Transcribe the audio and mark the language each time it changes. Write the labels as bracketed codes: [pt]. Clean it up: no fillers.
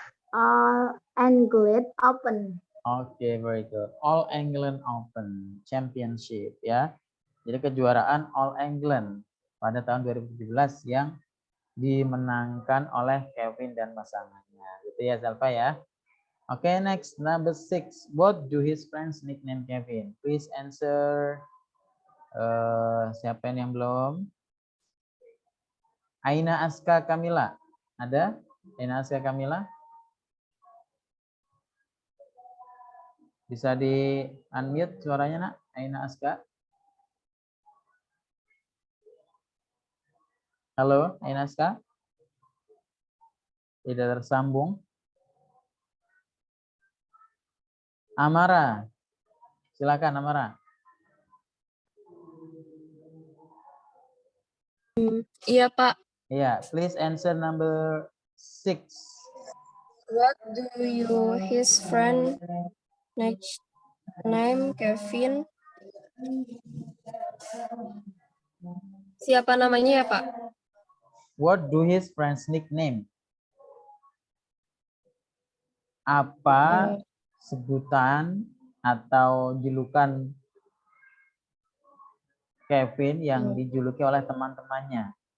[en] All England Open. Oke, very good. All England Open Championship ya. [id] Jadi kejuaraan All England pada tahun 2017 yang dimenangkan oleh Kevin dan pasangannya. Gitu ya, Zalfa ya. Oke, [en] next number 6. What do his friends nickname Kevin? Please answer. [id] Siapa yang belum? Aina Aska Kamila. Ada? Aina Aska Kamila? Bisa di unmute suaranya, Nak? Aina Aska. Halo, Aina Aska. Tidak tersambung. Amara. Silakan Amara. Iya, Pak. [en] Iya, please answer number 6. What do his friend next name Kevin? [id] Siapa namanya ya, Pak? [en] What do his friends nickname? [id] Apa sebutan atau julukan Kevin yang dijuluki oleh teman-temannya?